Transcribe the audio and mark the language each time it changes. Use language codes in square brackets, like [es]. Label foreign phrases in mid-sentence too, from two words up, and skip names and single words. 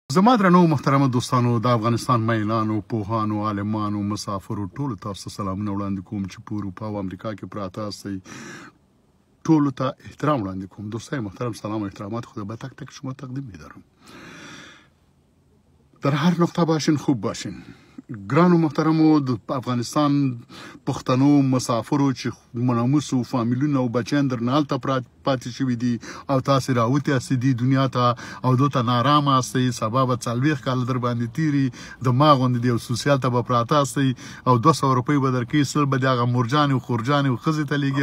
[ps] زما درنو محترمه دوستانو د افغانستان مینانو پوهانو عالمانو مسافرو ټولو تاسو ته سلامونه وړاندې کوم چې په اروپا او امریکا کې پراته هستئ ټولو ته احترام وړاندې کوم [fa] دوستای محترم سلام و احترامات خدا به تک تک شما تقدیم می‌دارم در هر نقطه باشین خوب [ps] باشین ګرانو محترمو د افغانستان پښتنو مسافرو چې مناموسو فامیلونه او بچیان درنه هلته پاتې شوي دي او تاسې راوتې هستئ دې دنیا ته او دلته نارامه هستئ سبا به 40 کاله در باندې تیري د ما غوندې د یو سوسیال ته به پراته هستئ او 200 روپۍ به درکوي سل به د هغه مورجانې او خورجانې او ښځې ته لیږي